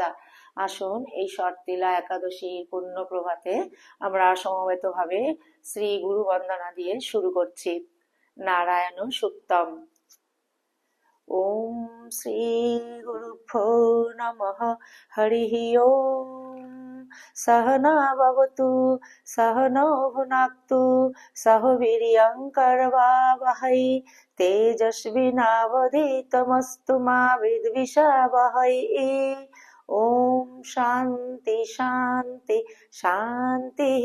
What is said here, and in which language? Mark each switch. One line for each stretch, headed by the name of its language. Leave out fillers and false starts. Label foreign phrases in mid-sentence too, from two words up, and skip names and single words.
Bangla: আসুন এই ষট্টিলা একাদশীর পুণ্য প্রভাতে আমরা সমবেতভাবে শ্রী গুরু বন্দনা দিয়ে শুরু করছি।
Sanskrit: নারায়ণ সুক্তম। ওম শ্রী গুরুভ্যো নমঃ। হরিঃ ওম। सहना भवतु सहनौ भुनक्तु सह वीर्यं करवावहै तेजस्विनावधीतमस्तु मा विद्विषावहै। ओम शांति शांति शांतिः।